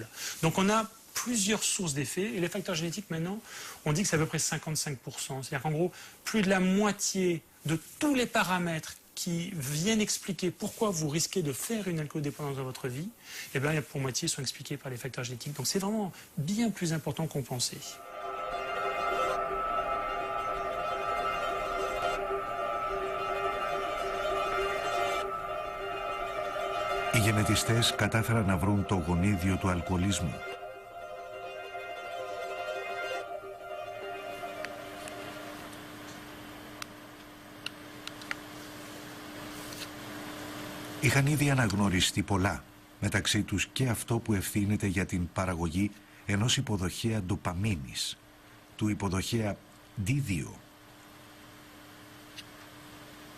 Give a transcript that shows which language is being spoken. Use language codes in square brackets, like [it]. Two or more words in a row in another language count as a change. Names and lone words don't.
[fr] Donc on a plusieurs sources d'effets, et les facteurs génétiques maintenant, on dit que c'est à peu près 55%. C'est-à-dire qu'en gros, plus de la moitié de tous les paramètres qui viennent expliquer pourquoi vous risquez de faire une alcoolodépendance dans votre vie, eh bien, pour moitié sont expliqués par les facteurs génétiques. Donc c'est vraiment bien plus important qu'on pensait. [el] Οι γενετιστές κατάφεραν να βρουν το γονίδιο του αλκοολισμού. Είχαν ήδη αναγνωριστεί πολλά, μεταξύ τους και αυτό που ευθύνεται για την παραγωγή ενός υποδοχέα ντοπαμίνης, του υποδοχέα D2.